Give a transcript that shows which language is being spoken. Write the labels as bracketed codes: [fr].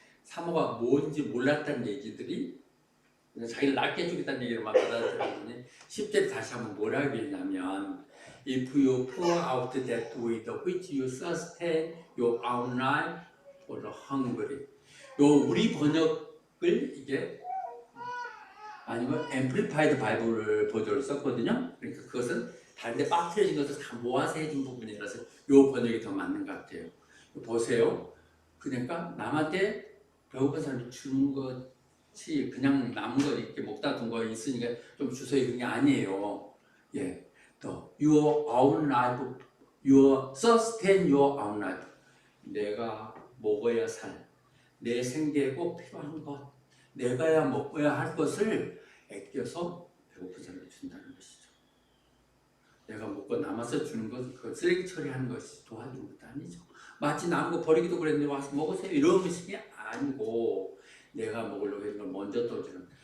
[ko] 사모가 뭔지 몰랐다는 얘기들이 자기를 낫게 해주겠다는 얘기를 막 받아들였더니 10절에 다시 한번 뭐라고 했냐면 [en] If you pour out that with which you sustain your own life for the hungry [ko] 요 우리 번역을 이게 아니면 Amplified 바이블 버전을 썼거든요. 그러니까 그것은 다른데 빠뜨려진 것을 다 모아서 해준 부분이라서 요 번역이 더 맞는 것 같아요. 보세요. 그러니까 남한테 배고픈 사람이 주는 것이 그냥 남은 거 이렇게 먹다 둔 거 있으니까 좀 주세요 이런 게 아니에요. 예, 또 [en] your own life, your sustain your own life. [ko] 내가 먹어야 살, 내 생계에 꼭 필요한 것, 내가야 먹어야 할 것을 아껴서 배고픈 사람에게 준다는 것이죠. 내가 먹고 남아서 주는 것, 그 쓰레기 처리하는 것이 도와주는 것도 아니죠. 마치 남은 거 버리기도 그랬는데 와서 먹으세요 이런 것이 아니고 내가 먹으려고 했는 걸 먼저 떠주는.